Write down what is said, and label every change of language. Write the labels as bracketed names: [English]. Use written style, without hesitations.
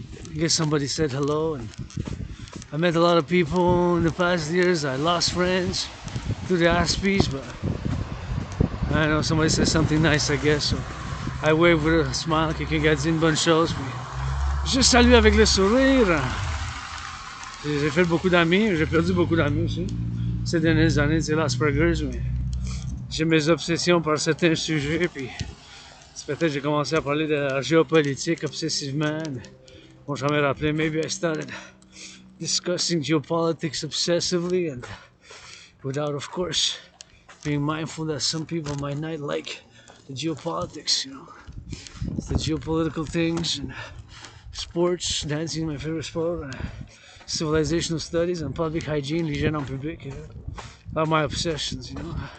[English] I guess somebody said hello, and I met a lot of people in the past years. I lost friends through the Aspies, but I know somebody said something nice, I guess. So I waved with a smile, [French] quelqu'un qui a dit une bonne chose, puis je salue avec le sourire. J'ai fait beaucoup d'amis, j'ai perdu beaucoup d'amis aussi ces dernières années, c'est l'Asperger's, mais j'ai mes obsessions par certains sujets, puis c'est peut-être que j'ai commencé à parler de la géopolitique obsessivement. Bon, je me rappelais, [English] maybe I started discussing geopolitics obsessively and without, of course, being mindful that some people might not like the geopolitics, you know. It's the geopolitical things and sports, dancing, my favorite sport, civilizational studies and public hygiene, [French] l'hygiène en public, [English] are my obsessions, you know.